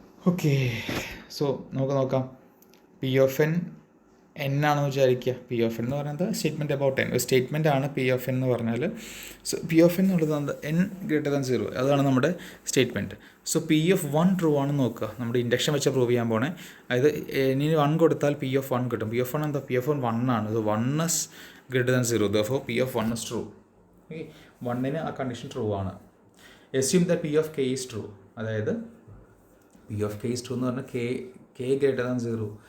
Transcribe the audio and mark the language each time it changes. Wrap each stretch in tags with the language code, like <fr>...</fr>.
<ml>Okay, so നമുക്ക് നോക്കാം. P of N ആണെന്ന് വിചാരിക്കുക. പി ഓഫ് എൻ എന്ന് പറയുന്നത് സ്റ്റേറ്റ്മെൻറ്റ് അബൌട്ട് എൻ, ഒരു സ്റ്റേറ്റ്മെൻറ്റ് ആണ് പി ഓഫ് എൻ എന്ന് പറഞ്ഞാൽ. സോ പി ഓഫ് എൻ എന്നുള്ളത് എൻ ഗ്രേറ്റർ ദാൻ 0, അതാണ് നമ്മുടെ statement. So P of 1 true ആണെന്ന് നോക്കുക. നമ്മുടെ ഇൻഡക്ഷൻ വെച്ച് പ്രൂവ് ചെയ്യാൻ പോണേ. അതായത് ഇനി 1 കൊടുത്താൽ പി ഓഫ് 1 കിട്ടും. പി ഓഫ് 1 എന്താ? പി ഓഫ് 1 ആണ്.</ml> <en>So 1 is greater than 0, therefore P of 1 is true.</en> <ml>Okay, 1ന് ആ കണ്ടീഷൻ ട്രൂ ആണ്.</ml> <en>assume that P of K is true. അതായത് P of K is true എന്ന് പറഞ്ഞാൽ K greater than 0.</en>